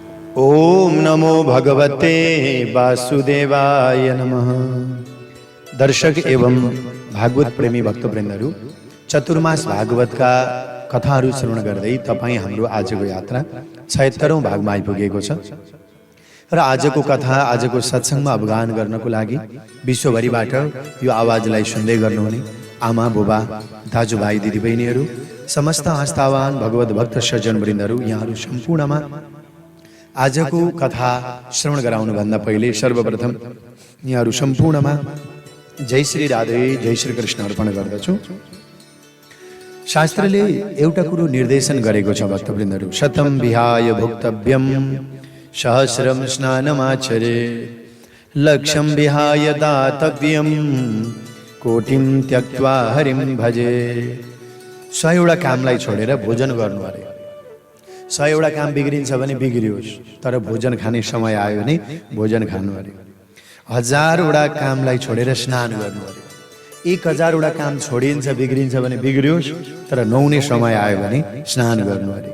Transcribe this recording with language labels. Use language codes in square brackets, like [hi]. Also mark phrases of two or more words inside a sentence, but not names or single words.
[sa] ओम नमो भगवते वासुदेवाय नमः। [ne] दर्शक एवं भागवत प्रेमी भक्तवृन्दहरू, चतुर्मास भागवतका कथाहरू श्रवण गर्दै तपाईँ हाम्रो आजको यात्रा 76औं भागमा आइपुगेको छ र आजको कथा, आजको सत्सङ्गमा अवगाहन गर्नको लागि विश्वभरिबाट यो आवाजलाई सुन्दै गर्नुहुने आमा बुबा दाजुभाइ दिदीबहिनीहरू, समस्त आस्थावान भगवत भक्त सज्जनवृन्दहरू, यहाँहरू सम्पूर्णमा आजको कथा श्रवण गराउनुभन्दा पहिले सर्वप्रथम यहाँहरू सम्पूर्णमा जय श्री राधे, जय श्री कृष्ण अर्पण गर्दछु। शास्त्रले एउटा कुरो निर्देशन गरेको छ भक्तवृन्दहरू, [sa] शतम विहाय भोक्तव्यम सहस्रम स्नानमाचरे, लक्ष्यम विहाय दातव्यम कोटिम त्यक्त्वा हरिम भजे। [ne] 100 कामलाई छोडेर भोजन गर्नु अरे। 100 काम बिग्रिन्छ भने बिग्रियोस्, तर भोजन खाने समय आयो भने भोजन खानु अरे। 1000 कामलाई छोडेर स्नान गर्नु अरे। 1000 काम छोडिन्छ बिग्रिन्छ भने बिग्रियोस्, तर नुहाउने समय आयो भने स्नान गर्नु अरे।